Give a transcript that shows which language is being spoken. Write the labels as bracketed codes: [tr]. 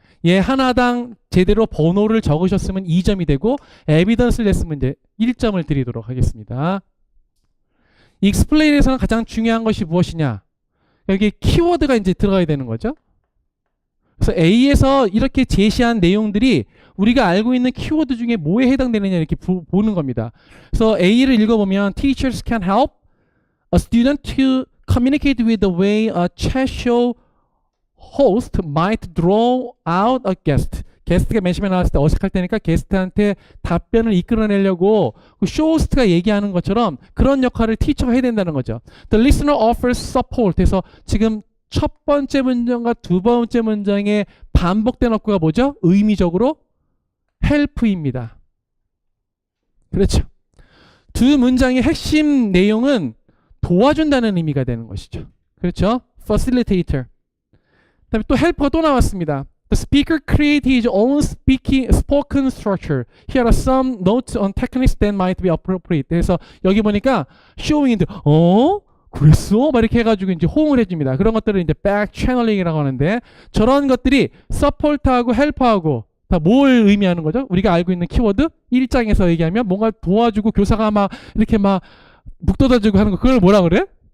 [ko] 얘 하나당 제대로 번호를 적으셨으면 2점이 되고 에비던스를 냈으면 이제 1점을 드리도록 하겠습니다. explain에서는 가장 중요한 것이 무엇이냐? 여기 키워드가 이제 들어가야 되는 거죠. 그래서 A에서 이렇게 제시한 내용들이 우리가 알고 있는 키워드 중에 뭐에 해당되느냐 이렇게 보는 겁니다. 그래서 A를 읽어보면 [en] Teachers can help a student to communicate with the way a chat show host might draw out a guest. [ko] 게스트가 맨 처음에 나왔을 때 어색할 때니까 게스트한테 답변을 이끌어내려고 그 쇼호스트가 얘기하는 것처럼 그런 역할을 티처가 해야 된다는 거죠. [en] The listener offers support. [ko] 그래서 지금 첫 번째 문장과 두 번째 문장에 반복된 어구가 뭐죠? 의미적으로 help입니다. 그렇죠. 두 문장의 핵심 내용은 도와준다는 의미가 되는 것이죠. 그렇죠. facilitator. 그다음에 또 help가 또 나왔습니다. [en] The speaker created his own spoken structure. Here are some notes on techniques that might be appropriate. [ko] 그래서 여기 보니까 showing인데 그랬어? 막 이렇게 해가지고 이제 호응을 해줍니다. 그런 것들을 이제 back channeling이라고 하는데 저런 것들이 support하고 help하고 다 뭘 의미하는 거죠? 우리가 알고 있는 키워드 1장에서 얘기하면 뭔가 도와주고 교사가 막 이렇게 막 묵돋아주고 하는 거 그걸 뭐라 그래?